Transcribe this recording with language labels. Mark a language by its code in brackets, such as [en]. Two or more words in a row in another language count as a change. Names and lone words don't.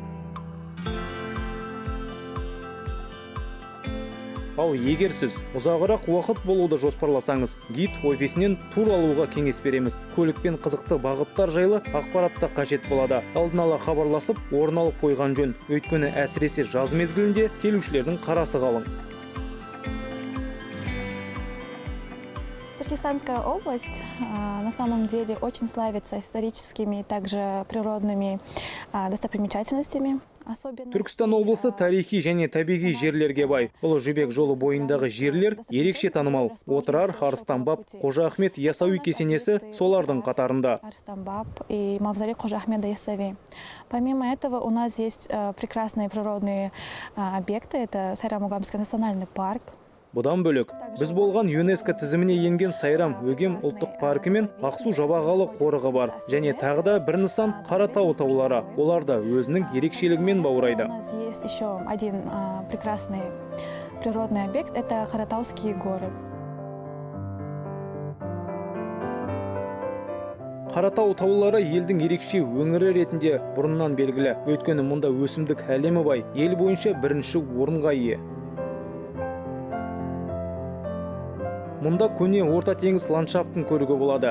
[kk] Ал егер сіз ұзағырақ уақыт болуды жоспарласаңыз, гид офисінен тур алуға кеңес береміз. Көлікпен қызықты бағыттар жайлы ақпаратта қажет болады. Алдын ала хабарласып, орын алып қойған жөн. Өйткені әсіресе жаз мезгілінде келушілердің қарасы қалың. [ru] Туркестанская область на самом деле очень славится историческими и также природными достопримечательностями. [kk] Түркістан облысы тарихи және табиғи жерлерге бай. Ұлы жібек жолы бойындағы жерлер ерекше танымал. Отырар, Арыстанбаб, Қожа Ахмет Ясауи кесенесі солардың қатарында. [ru] Арыстанбаб и мавзолей Қожа Ахмеда Ясауи. Помимо этого у нас есть прекрасные природные объекты. Это Сайрам-Өгемский национальный парк. [kk] Бұдан бөлек, біз болған ЮНЕСКО тізіміне енген Сайрам Өгем ұлттық паркі мен Ақсу жабағалы қорығы бар. Және тағы да бір нысан Қаратау таулары. Олар да өзінің ерекшелігімен баурайды. [ru] У нас есть еще один прекрасный природный объект. Это Қаратауские горы. [kk] Қаратау таулары елдің ерекше өңірі ретінде бұрыннан белгілі. Өйткені мұнда өсімдік әлемі бай. Ел бойынша бірінші орынға ие. Мұнда көне орта теңіз ландшафтын көруге болады.